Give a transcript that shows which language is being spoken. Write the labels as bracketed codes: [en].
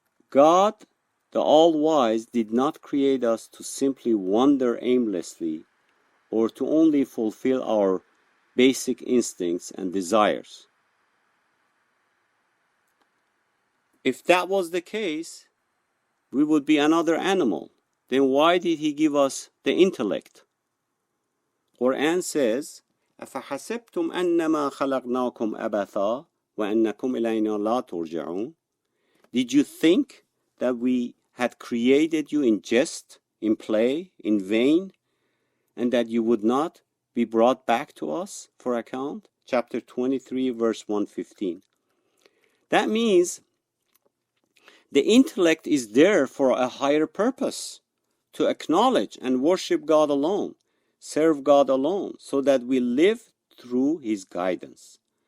[en] God, the All-Wise, did not create us to simply wander aimlessly or to only fulfill our basic instincts and desires. If that was the case, we would be another animal. Then why did he give us the intellect? Quran says, [ar] أَفَحَسِبْتُمْ أَنَّمَا خَلَقْنَاكُمْ أَبَثًا وَأَنَّكُمْ إِلَيْنَا لَا تُرْجَعُونَ. [en] Did you think that we had created you in jest, in play, in vain, and that you would not be brought back to us for account? Chapter 23, verse 115. That means the intellect is there for a higher purpose, to acknowledge and worship God alone, serve God alone, so that we live through his guidance.